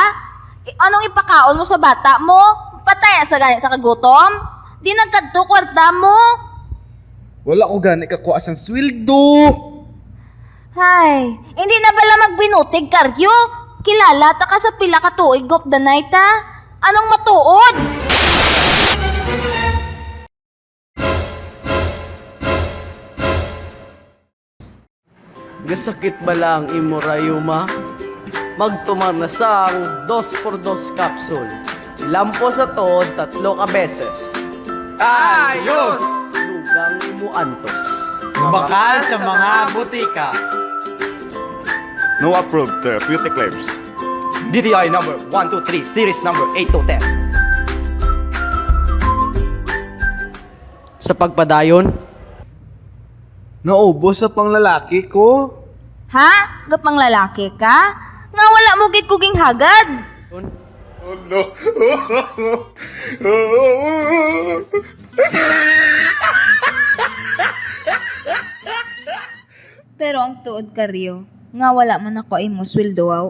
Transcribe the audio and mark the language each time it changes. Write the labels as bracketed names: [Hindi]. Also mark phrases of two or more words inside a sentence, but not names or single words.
[Hiligaynon] Anong ipakaon mo sa bata mo? Pataya sa gani sa kagutom? Di nagkadto kwarta mo? Wala ko gani kakuha siyang sweldo. Hay, hindi na bala magbinutig, Karyo? Kilala ta ka sa pila ka tuig [English] of the night, [Hiligaynon] ha? Anong matuod? Gasakit ba lang imo rayuma? Magtumar na sang 2x2 capsule. Lampo sa tod, 3 ka beses. Ayos! Lugang imo antos. Bakal sa mga butika. [English] No approved therapeutic claims. DTI number 123, series number 8 to 10. [Hiligaynon] Sa pagpadayon, Naubos sa panglalaki ko. Ha? Gapang lalaki ka? Nga wala mo gid kuging hagad. Pero ang tuod, Karyo, nga wala man ako imo sweldo aw.